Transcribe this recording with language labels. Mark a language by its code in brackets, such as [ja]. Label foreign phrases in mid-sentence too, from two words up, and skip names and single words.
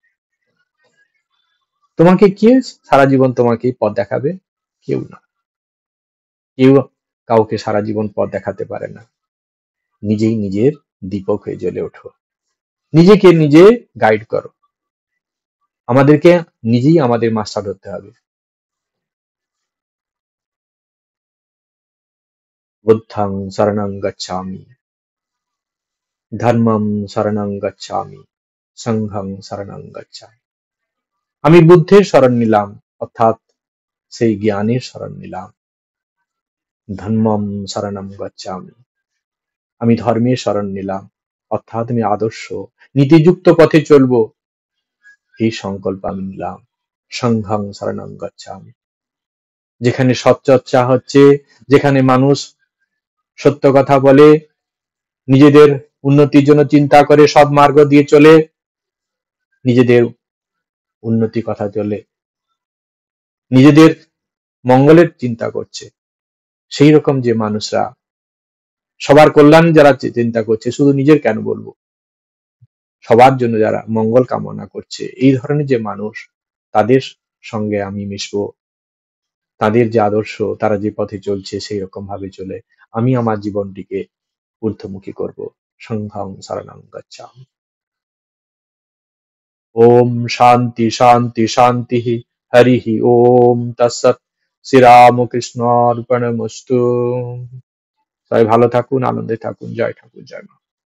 [bn] তোমাকে কে সারা জীবন তোমাকে পথ দেখাবে? কেউ না। কেউ কাউকে সারা জীবন পথ দেখাতে পারে না। নিজেই নিজের দীপক হয়ে জ্বলে ওঠো, নিজেকে নিজে গাইড করো। আমাদেরকে নিজেই আমাদের মাস্টার হতে হবে। [sa] বুদ্ধং শরণং গচ্ছামি, ধর্মং শরণং গচ্ছামি, সংঘং শরণং গচ্ছামি। [bn] আমি বুদ্ধের শরণ নিলাম, অর্থাৎ সেই জ্ঞানের শরণ নিলাম। [sa] ধর্মম শরণম গচ্ছামি, [bn] আমি ধর্মের শরণ নিলাম, অর্থাৎ আমি আদর্শ নীতিযুক্ত পথে চলবো, এই সংকল্প আমি নিলাম। [sa] সংঘং শরণং গচ্ছামি, [bn] যেখানে সৎচর্চা হচ্ছে, যেখানে মানুষ সত্য কথা বলে, নিজেদের উন্নতির জন্য চিন্তা করে, সৎ মার্গ দিয়ে চলে, নিজেদের উন্নতি কথা চলে, নিজেদের মঙ্গলের চিন্তা করছে, সেই রকম যে মানুষরা সবার কল্যাণ যারা চিন্তা করছে, শুধু নিজের কেন বলবো, সবার জন্য যারা মঙ্গল কামনা করছে, এই ধরনের যে মানুষ, তাদের সঙ্গে আমি মিশবো। তাদের যে আদর্শ, তারা যে পথে চলছে, সেই রকম ভাবে চলে আমি আমার জীবনটিকে ঊর্ধ্বমুখী করব। [sa] সংঘং শরণং গচ্ছামি। ওম শান্তি শান্তি শান্তি, হরি ওম তৎসৎ। শ্রীরামকৃষ্ণ অর্পণমস্তু। [bn] সবাই ভালো থাকুন, আনন্দে থাকুন। জয় ঠাকুর, জয় মা।